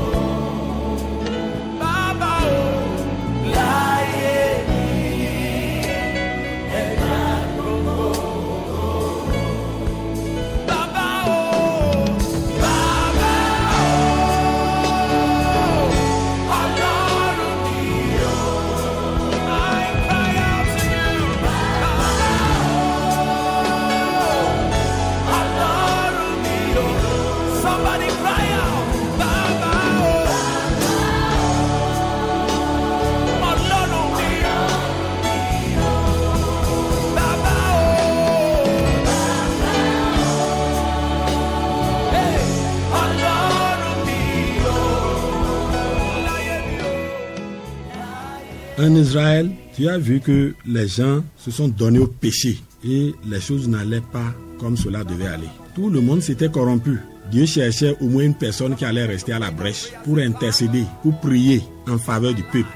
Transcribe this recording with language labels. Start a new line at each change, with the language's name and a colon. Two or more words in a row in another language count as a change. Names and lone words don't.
Yoruba: Baba o. Láyé mi, ẹ gbà gbogbo ògo. Baba o. Baba o. Ọlọ́run mi o.
English: I cry out to you.
Yoruba: Baba o. Ọlọ́run mi o.
English: Somebody cry out.
Yoruba: Baba o. Ọlọ́run mi o. Baba o. Hey, Ọlọ́run mi o. Láyé mi o.
French: En Israël, tu as vu que les gens se sont donnés au péché et les choses n'allaient pas comme cela devait aller. Tout le monde s'était corrompu. Dieu cherchait au moins une personne qui allait rester à la brèche pour intercéder, pour prier en faveur du peuple.